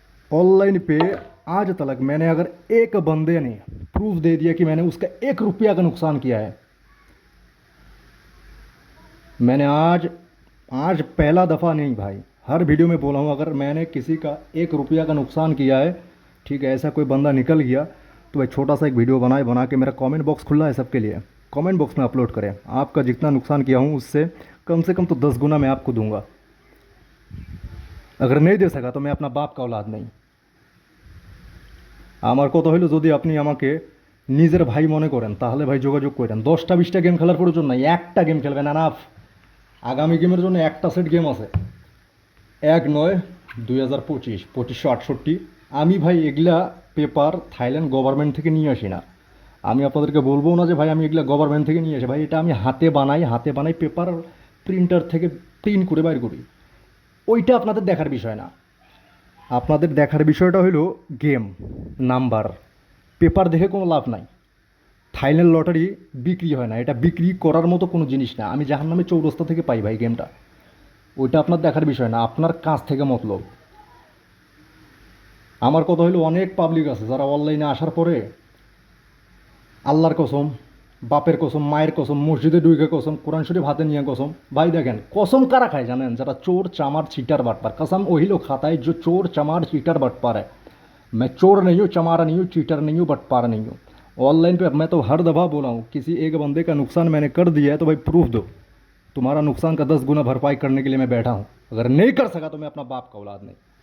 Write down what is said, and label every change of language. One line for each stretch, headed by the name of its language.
Hindi: Online पे आज तक मैंने अगर एक बंदे ने प्रूफ दे दिया कि मैंने उसका 1 रुपया का नुकसान किया है, मैंने आज पहला दफ़ा नहीं भाई, हर वीडियो में बोला हूँ, अगर मैंने किसी का 1 रुपया का नुकसान किया है, ठीक है, ऐसा कोई बंदा निकल गया, तो भाई छोटा सा एक वीडियो बना के मेरा कमेंट बॉक्स खुला है सबके लिए, कमेंट बॉक्स में अपलोड करें। आपका जितना नुकसान किया हूँ उससे कम से कम तो 10 गुना मैं आपको दूंगा। अगर नहीं दे सका तो मैं अपना बाप का औलाद नहीं।
Bangla: আমার কথা হইলো, যদি আপনি আমাকে নিজের ভাই মনে করেন তাহলে ভাই যোগাযোগ করেন। 10টা 20টা গেম খেলার প্রয়োজন নাই, একটা গেম খেলবেন এনাফ। আগামী গেমের জন্য একটা সেট গেম আছে, 1/9/2025, 2568। আমি ভাই এগুলা পেপার থাইল্যান্ড গভর্নমেন্ট থেকে নিয়ে আসি না। আমি আপনাদেরকে বলবো না যে ভাই আমি এগুলা গভর্নমেন্ট থেকে নিয়ে আসি, ভাই এটা আমি হাতে বানাই পেপার প্রিন্টার থেকে প্রিন্ট করে বাইর করি। ওইটা আপনাদের দেখার বিষয় না। আপনাদের দেখার বিষয়টা হলো গেম নাম্বার, পেপার দেখে কোনো লাভ নাই। থাইল্যান্ড লটারি বিক্রি হয় না, এটা বিক্রি করার মতো কোনো জিনিস না। আমি জাহান্নামে চৌরাস্তা থেকে পাই ভাই গেমটা, ওইটা আপনার দেখার বিষয় না, আপনার কাজ থেকে মতলব। আমার কথা হলো, অনেক পাবলিক আছে যারা অনলাইনে আসার পরে আল্লাহর কসম, বাপের কসম, মায়ের কসম, মসজিদে ডুইকে কসম, কোরআন শরীফ হাতে নিয়ে কসম। ভাই দেখেন কসম কারা খায় জানেন? যারা চোর চামার চিটার বাটপার।
Hindi: कसम वही लोग खाता है जो चोर चमार चीटर बटपार है। मैं चोर नहीं हूँ, चमारा नहीं हूँ, चीटर नहीं हूँ, बटपार नहीं हूँ। ऑनलाइन पे मैं तो हर दफ़ा बोला हूँ, किसी एक बंदे का नुकसान मैंने कर दिया है तो भाई प्रूफ दो। तुम्हारा नुकसान का 10 गुना भरपाई करने के लिए मैं बैठा हूँ। अगर नहीं कर सका तो मैं अपना बाप का औलाद नहीं।